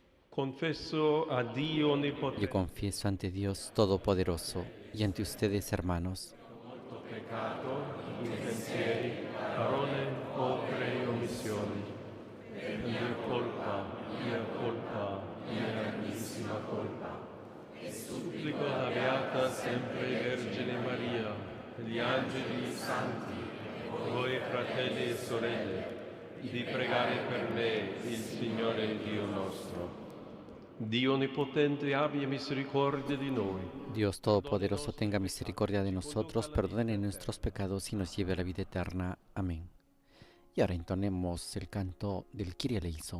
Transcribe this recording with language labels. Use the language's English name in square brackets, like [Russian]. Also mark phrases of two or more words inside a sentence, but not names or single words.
[Italian] Confesso a Dio [Spanish] Yo [Italian] Onnipotente, [Spanish] confieso ante Dios Todopoderoso y ante ustedes, hermanos, [Italian] peccato in pensieri, parole, opere e omissioni. Mia colpa, mia grandissima colpa. Supplico la Beata sempre Vergine Maria, gli angeli santi, voi fratelli e sorelle, di pregare per me il Signore Dio nostro. Dio Onnipotente abbia misericordia di noi. [Spanish] Dios Todopoderoso tenga misericordia de nosotros, perdone nuestros pecados y nos lleve a la vida eterna. Amén. Y ahora entonemos el canto del Kyrie eleison.